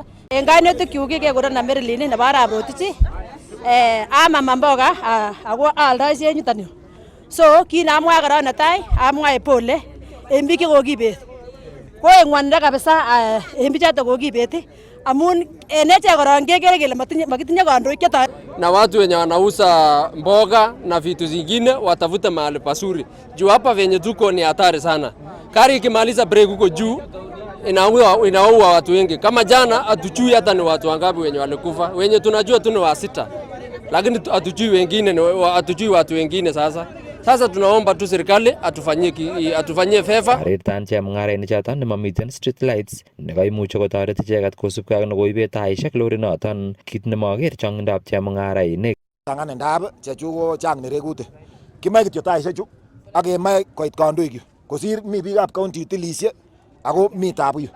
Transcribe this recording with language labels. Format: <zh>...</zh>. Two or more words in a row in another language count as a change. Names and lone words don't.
<kln>En kainutikyuk kekurenon Marilyn nebo Arap Rotich. Amama mboga ako aaldoishe en yuton yu. So kinamwa korong netai amwae pole en biik chekokibet. Ko en ng'wonindo kabisa en bichoton kokibet amun en echek korong kekere kele makitinye kandoik chetoret.</kln> <sw>Na watu wenye wanauza mboga na vitu zingine watafute mahali pasuri. Juu hapa venye tuko ni hatari sana. Kari ikimaliza break huko juu inaua watu wengi. Kama jana hatujui hata ni watu wangapi wenye walikufa. Wenye tunajua tu ni wa 6. Lakini hatujui wengine, hatujui watu wengine sasa. Sasa tunaomba tu serikali atufanyie favor.</sw> <kln>Karirtan chemung'arainichoton nemamiten</kln> <en>street lights</en> <kln>nekaimuche kotoret icheket kosubkei ak nekoibet taishek lorinoton kit nemoker chong'indab chemung'arainik. Tangan ndab chechu ko chang nerekutik. Kimoe kityo taishek chu ak kemoe koit kandoik yu. Kosir mi biikab county utilishe ako mi tabu yu.</kln>